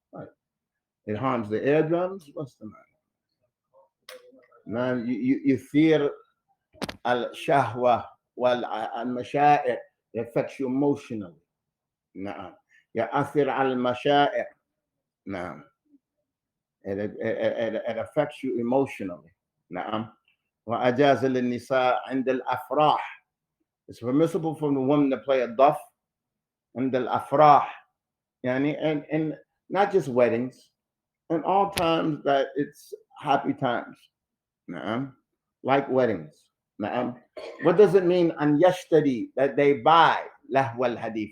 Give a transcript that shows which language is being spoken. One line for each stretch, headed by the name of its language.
English: Right. It harms the eardrums. What's the matter? Man, you fear
Arabic: al-shahwa wal-mashaa'ir.
English: It affects you emotionally.
Arabic: نعم. يأثر على المشاعر. نعم.
English: It affects you emotionally.
Arabic: نعم. وأجاز للنساء عند الأفراح.
English: It's permissible for the woman to play a duff
Arabic: عند الأفراح.
English: يعني, and not just weddings, in all times that it's happy times. نعم. Like weddings. نعم. What does it mean
Arabic: an yashtari,
English: that they buy lahwa al-hadith?